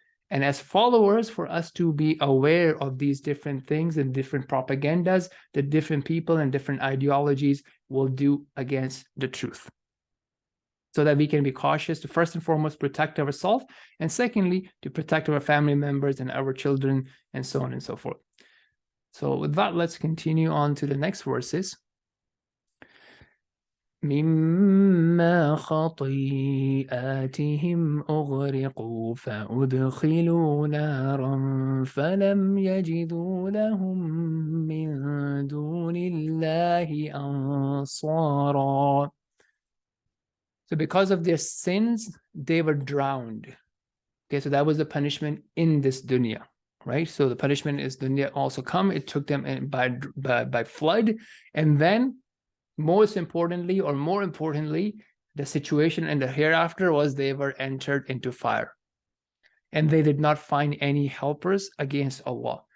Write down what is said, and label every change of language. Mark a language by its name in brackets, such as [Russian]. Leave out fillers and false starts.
[English] And as followers, for us to be aware of these different things and different propagandas that different people and different ideologies will do against the truth, so that we can be cautious to, first and foremost, protect ourselves, and secondly, to protect our family members and our children, and so on and so forth. So with that, let's continue on to the next verses. [Arabic] مما خطيئاتهم أغرقوا فأدخلوا نارا فلم يجدوا لهم من دون الله أنصارا. [English] So because of their sins, they were drowned. Okay, so that was the punishment in this dunya, right? So the punishment is dunya also come. It took them in by flood, and then most importantly, or more importantly, the situation in the hereafter was they were entered into fire, and they did not find any helpers against Allah.